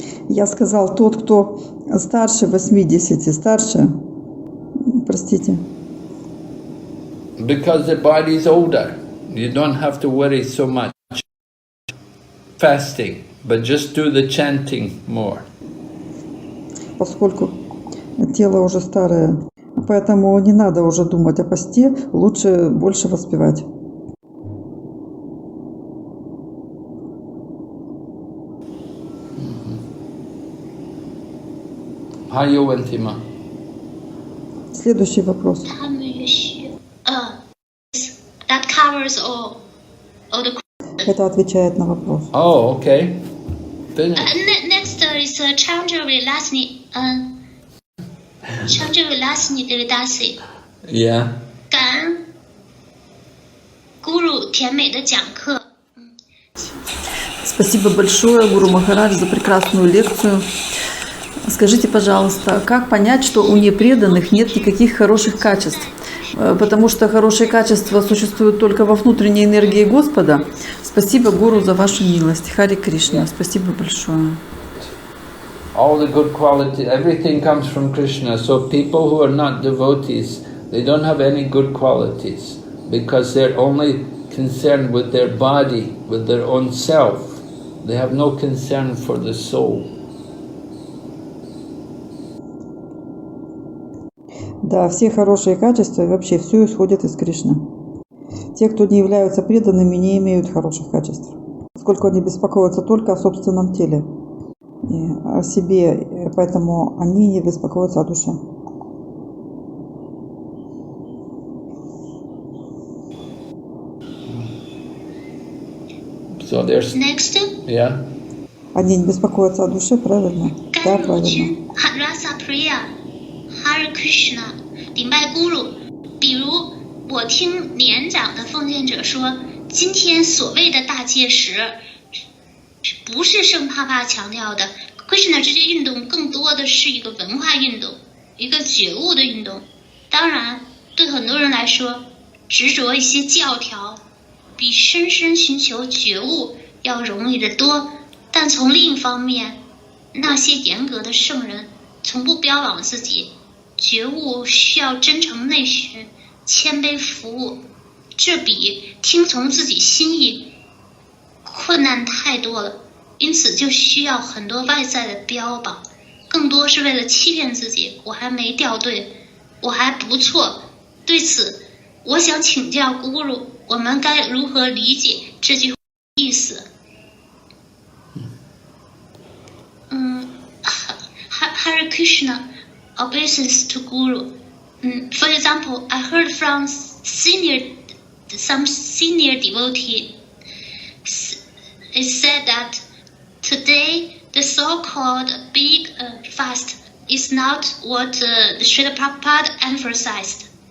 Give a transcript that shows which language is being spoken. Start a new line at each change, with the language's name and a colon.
Russian: Я сказал, тот, кто старше 80, старше, простите.
English: Because the body is older, you don't have to worry so much. Fasting, but just do the chanting more.
Russian: Поскольку тело уже старое, поэтому не надо уже думать о посте, лучше больше воспевать. Hayovantima. Следующий вопрос.
English: That covers all the.
Russian: Это отвечает на вопрос.
English: Oh, okay. Finish. Next is Chandravilasni Devadasi. Yeah.
Chinese: 感恩 Гуру 甜美的讲课。
Russian: Спасибо большое, Гуру Махарадж, за прекрасную лекцию. Скажите, пожалуйста, как понять, что у непреданных нет никаких хороших качеств? Потому что хорошие качества существуют только во внутренней энергии Господа. Спасибо, Гуру, за вашу милость. Хари Кришна. Спасибо большое.
English: All the good quality, everything comes from Krishna. So people who are not devotees, they don't have any good qualities because they're only concerned with their body, with their own self. They have no concern for the soul.
Russian: Да, все хорошие качества и вообще все исходит из Кришны. Те, кто не являются преданными, не имеют хороших качеств, поскольку они беспокоятся только о собственном теле, о себе, поэтому они не беспокоятся о душе.
English: So there's Next, yeah.
Russian: Они не беспокоятся о душе, правильно? Да,
Chinese: 甘露
Russian: правильно.
Chinese: 君 Rasa Priya Hare Krishna 顶拜 Guru。比如我听年长的奉献者说，今天所谓的大戒时，不是圣帕帕强调的 Krishna 这些运动，更多的是一个文化运动，一个觉悟的运动。当然，对很多人来说，执着一些教条，比深深寻求觉悟要容易得多。但从另一方面，那些严格的圣人从不标榜自己，觉悟需要真诚内寻，谦卑服务，这比听从自己心意困难太多了。因此就需要很多外在的标榜，更多是为了欺骗自己，我还没掉队，我还不错。对此，我想请教Guru，我们该如何理解这句话的意思？
English: Hare Krishna, obeisance to Guru. For example, I heard from some senior devotee. It said that today the so-called big fast is not what Srila Prabhupada emphasized.